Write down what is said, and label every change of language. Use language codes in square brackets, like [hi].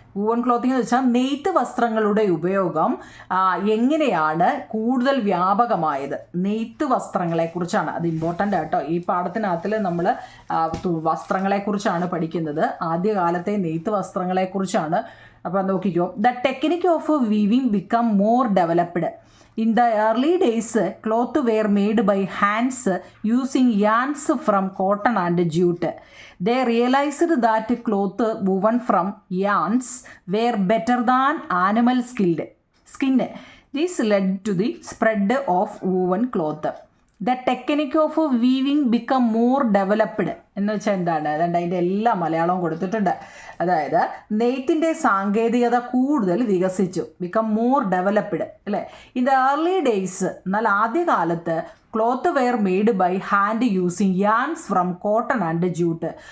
[ml] Woven clothing എന്ന് വെച്ചാൽ നെയ്ത്ത് വസ്ത്രങ്ങളുടെ ഉപയോഗം എങ്ങനെയാണ് കൂടുതൽ വ്യാപകമായത്? നെയ്ത്ത് വസ്ത്രങ്ങളെക്കുറിച്ചാണ്. അത് ഇമ്പോർട്ടൻ്റ് ആട്ടോ. ഈ പാഠത്തിനകത്തിൽ നമ്മൾ വസ്ത്രങ്ങളെക്കുറിച്ചാണ് പഠിക്കുന്നത്. ആദ്യകാലത്തെ നെയ്ത്ത് വസ്ത്രങ്ങളെക്കുറിച്ചാണ്. അപ്പോൾ നോക്കിക്കോ. [en] The technique of weaving become more developed. In the early days, cloth were made by hands using yarns from cotton and jute. They realized that cloth woven from yarns were better than animal skin. This led to the spread of woven cloth. The technique of weaving become more developed. [ml] എന്ന് വെച്ചാൽ എന്താണ്? അതുകൊണ്ട് അതിൻ്റെ എല്ലാ മലയാളവും കൊടുത്തിട്ടുണ്ട്. അതായത് നെയ്ത്തിൻ്റെ സാങ്കേതികത കൂടുതൽ വികസിച്ചു. [en] Become more developed അല്ലേ. In the early days, [ml] എന്നാൽ ആദ്യകാലത്ത് [en] Cloth were made by hand using yarns from cotton and jute.